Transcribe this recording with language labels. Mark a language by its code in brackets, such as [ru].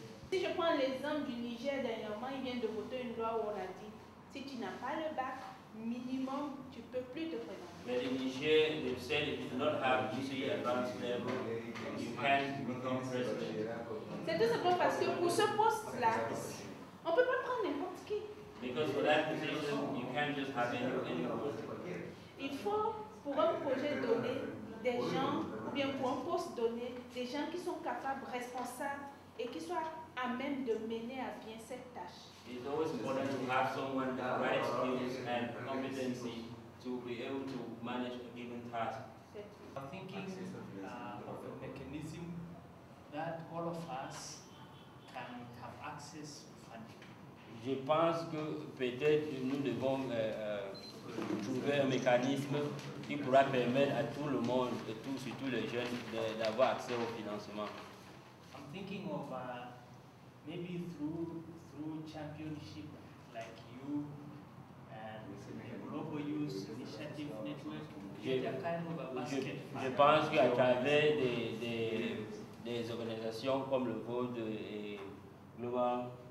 [fr] Si je prends l'exemple du Niger dernièrement, il vient de voter une loi où on a dit si tu n'as pas le bac, minimum, tu ne peux plus te présenter. [en] But in Niger, they've said if you do not have GCE advanced level, you can't become president. [fr] C'est tout simplement parce que pour ce poste-là, on ne peut pas prendre n'importe qui. [en] Because for that position, you can't just have anyone. [fr] Il faut, pour un projet donné, des gens, ou bien pour un poste donné, des gens qui sont capables, responsables et qui soient à même de mener à bien cette tâche. [en] It's always important to have someone with the right skills and competency to be able to manage a given task. I'm thinking of a mechanism that all of us can have access to funding. [fr] Je pense que peut-être nous devons trouver un mécanisme qui pourra permettre à tout le monde, et surtout les jeunes, d'avoir accès au financement. [en] I'm thinking of maybe through championship like you and the Global Youth Initiative Network, get a kind of a basket. [fr] Je pense qu'à travers des organisations comme le vôtre et Global